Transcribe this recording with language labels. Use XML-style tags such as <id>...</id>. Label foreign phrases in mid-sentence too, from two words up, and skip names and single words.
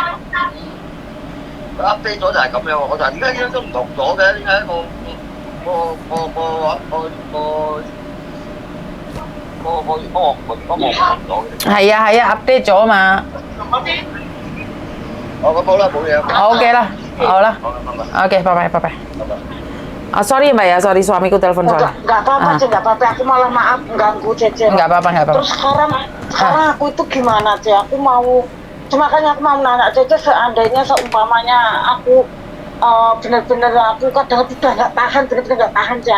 <yue>佢 update 咗就係咁樣，我就係點解樣都唔同咗嘅？點解個係啊 update 咗嘛。咁好啦，冇嘢。 OK 啦，好啦。OK，</yue> <id>拜拜。Sorry Mbak ya, sorry suamiku telepon soalnya. Nggak apa-apa, Cek, nggak apa-apa. Aku malah maaf mengganggu, Cece. Nggak apa-apa. Terus sekarang aku itu gimana, Cek? Makanya aku mau nanya, Cece, seandainya seumpamanya aku benar-benar aku kadang udah nggak tahan, benar-benar nggak tahan, Cek.</id>